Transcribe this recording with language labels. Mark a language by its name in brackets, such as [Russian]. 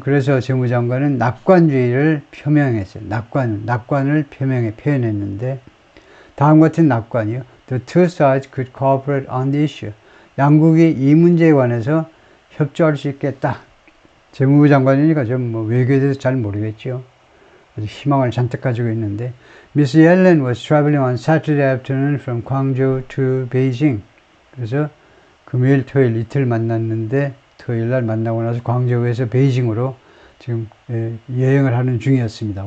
[Korean] 그래서 재무장관은 낙관주의를 표명했어요. 낙관을 표현했는데 다음과 같은 낙관이요. [English] The two sides could cooperate on the issue. [Korean] 양국이 이 문제에 관해서 협조할 수 있겠다. 재무부 장관이니까 좀 뭐 외교에 대해서 잘 모르겠죠. 아주 희망을 잔뜩 가지고 있는데, [English] Miss Yellen was traveling on Saturday afternoon from Guangzhou to Beijing. [Korean] 그래서 금요일, 토요일 이틀 만났는데 토요일 날 만나고 나서 광저우에서 베이징으로 지금 여행을 하는 중이었습니다.